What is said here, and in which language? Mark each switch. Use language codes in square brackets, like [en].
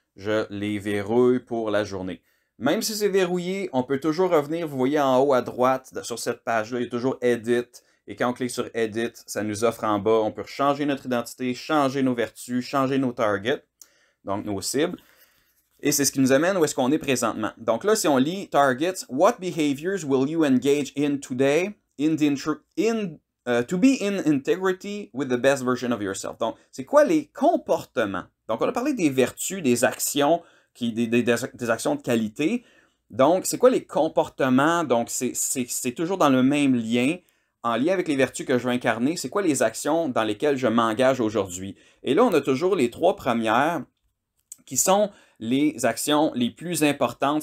[fr] Je les verrouille pour la journée. Même si c'est verrouillé, on peut toujours revenir. Vous voyez en haut à droite, sur cette page-là, il y a toujours Edit. Et quand on clique sur Edit, ça nous offre en bas, on peut changer notre identité, changer nos vertus, changer nos targets, donc nos cibles. Et c'est ce qui nous amène où est-ce qu'on est présentement. Donc là, si on lit Targets, [en] What behaviors will you engage in today to be in integrity with the best version of yourself? [fr] Donc, c'est quoi les comportements? Donc, on a parlé des vertus, des actions, des actions de qualité. Donc, c'est quoi les comportements? Donc, c'est toujours dans le même lien, en lien avec les vertus que je veux incarner. C'est quoi les actions dans lesquelles je m'engage aujourd'hui? Et là, on a toujours les trois premières qui sont les actions les plus importantes.